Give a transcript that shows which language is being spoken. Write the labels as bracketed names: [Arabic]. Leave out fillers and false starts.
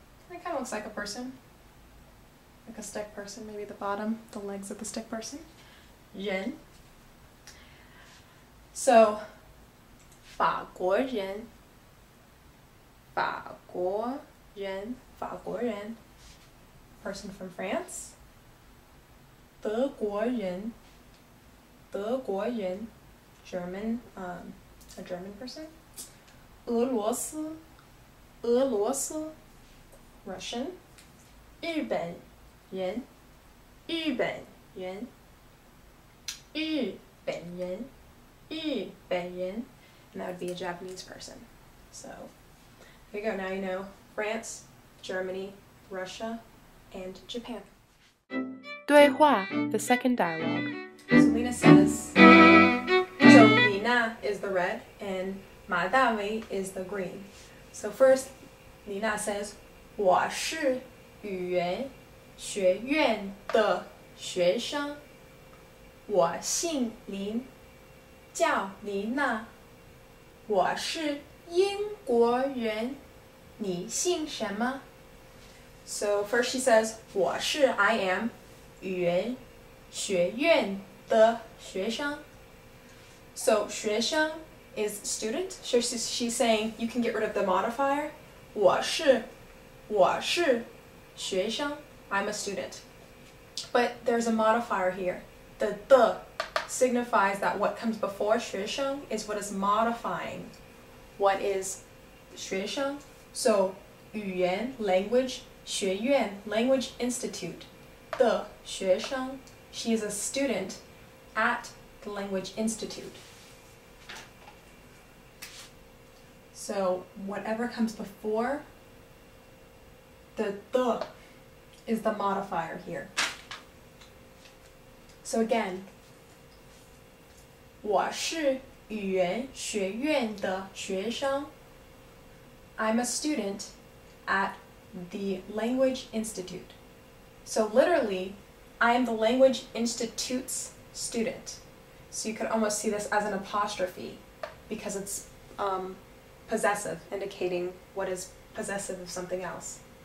[English] It kind of looks like a person, like a stick person, maybe the bottom, the legs of the stick person. [Chinese] 人. [English] So [Chinese] 法国人，法国人，法国人 [English] person from France. [Chinese] 德国人，德国人 [English] German, a German person. [Chinese] 俄罗斯，俄罗斯 [English] Russian. [Chinese] 日本人，日本人，日本人，日本人, [English] and that would be a Japanese person. So there you go, now you know France, Germany, Russia, and Japan. [Chinese] 对话, [English] the second dialogue. So Lena says, so Lena is the red and Ma Dawei is the green. So first, Lena says, [Chinese] 我是语言学院的学生，我姓林，叫琳娜，我是英国人，你姓什么？ [English] So first she says, [Chinese] 我是 [English] I am [Chinese] 语言学院的学生. [English] So 学生 is student. So she's saying you can get rid of the modifier. [Chinese] 我是学生 [English] I'm a student. But there's a modifier here. The signifies that what comes before 学生 is what is modifying what is [Chinese] 学生? [English] So [Chinese] 语言 [English] language [Chinese] 学院 [English] language institute [Chinese] 的学生 [English] she is a student at the language institute. So whatever comes before the is the modifier here. So again, [Chinese] 我是语言学院的学生. [English] I'm a student at the Language Institute. So literally, I am the Language Institute's student. So you could almost see this as an apostrophe because it's possessive, indicating what is possessive of something else.